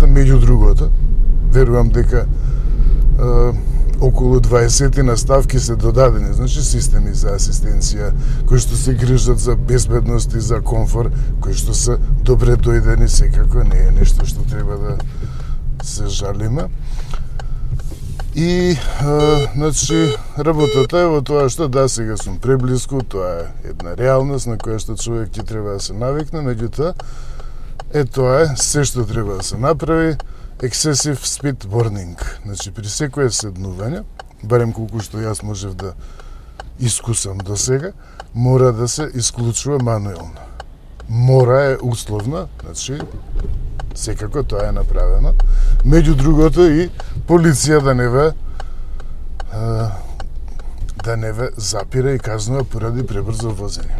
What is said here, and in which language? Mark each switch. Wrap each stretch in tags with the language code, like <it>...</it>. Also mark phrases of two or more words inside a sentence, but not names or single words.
<mk>Меѓу другото, верувам дека околу 20 наставки се додадени, значи системи за асистенција, кои што се грижат за безбедност и за комфор, кои што се добре дојдени, секако не е нешто што треба да се жалиме. И, значи, работата е во тоа што да, сега сум преблиску, тоа е една реалност на која што човек ќе треба да се навикне, меѓутоа, тоа е се што треба да се направи.</mk> <en>Excessive speed warning.</en> <mk>Значи, при секое седнување, барем колку што јас можев да искусам до сега, мора да се исклучува мануелно. Мора е условно, значи, секако тоа е направено. Меѓу другото и полиција да не ве запира и казнува поради пребрзо возење.</mk>